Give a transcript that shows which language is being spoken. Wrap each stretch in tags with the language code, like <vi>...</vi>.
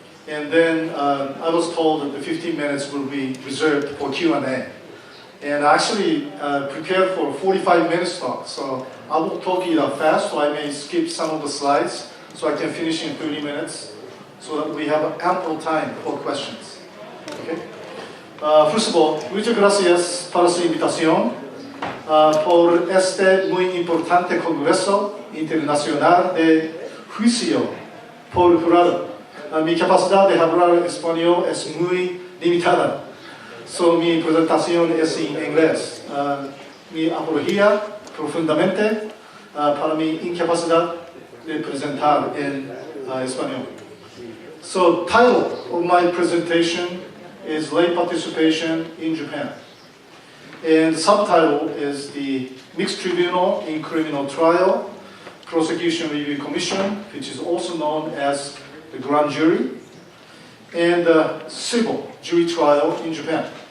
<en>And then I was told that the 15 minutes will be reserved for Q&A. And I actually prepared for a 45 minutes talk, so I will talk it up fast, so I may skip some of the slides, so I can finish in 30 minutes, so that we have ample time for questions. Okay? First of all,</en> <es>muchas gracias por su invitación por este muy importante Congreso Internacional de Juicio por Jurado. Mi capacidad de hablar español es muy limitada. So, mi presentación es en inglés. Mi apología profundamente para mi incapacidad de presentar en español.</es> <en>So, title of my presentation is Lay Participation in Japan. And the subtitle is the Mixed Tribunal in Criminal Trial, Prosecution Review Commission, which is also known as the Grand Jury, and civil jury trial in Japan.</en>